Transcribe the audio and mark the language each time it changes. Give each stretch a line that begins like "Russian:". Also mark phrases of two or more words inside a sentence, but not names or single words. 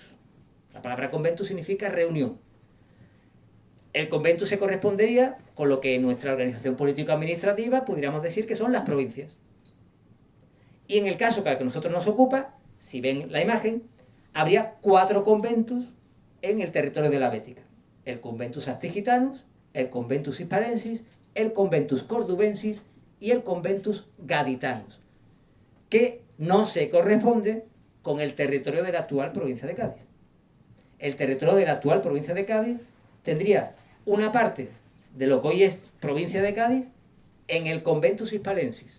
Spanish: La palabra conventus significa reunión. El conventus se correspondería con lo que en nuestra organización político-administrativa pudiéramos decir que son las provincias. Y en el caso que a nosotros nos ocupa, si ven la imagen, habría 4 conventus en el territorio de la Bética. El conventus Astigitanus, el conventus Hispalensis, el conventus Cordubensis y el conventus Gaditanus, que no se corresponde con el territorio de la actual provincia de Cádiz. El territorio de la actual provincia de Cádiz tendría una parte de lo que hoy es provincia de Cádiz en el conventus Hispalensis.